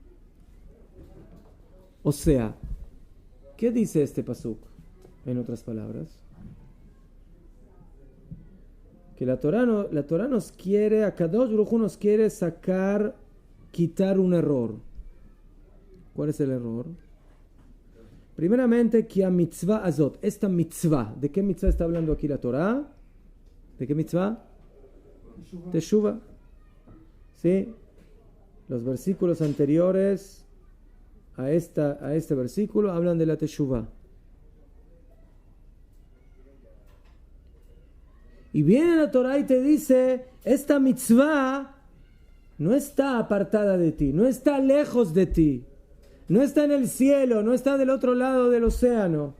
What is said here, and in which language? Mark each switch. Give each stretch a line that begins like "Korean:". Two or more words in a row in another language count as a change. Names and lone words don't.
Spanish: O sea, ¿qué dice este pasuk? En otras palabras, que la Torah nos quiere, Akadosh Baruj Hu nos quiere quitar un error. ¿Cuál es el error? Primeramente, que
Hebrew: המצוה הזאת,
Spanish: esta mitzvah, ¿de qué mitzvah está hablando aquí la Torah? ¿De qué mitzvah? Teshuvah. ¿Sí? Los versículos anteriores a este versículo hablan de la Teshuvah. Y viene la Torah y te dice, esta mitzvah no está apartada de ti, no está lejos de ti, no está en el cielo, no está del otro lado del océano.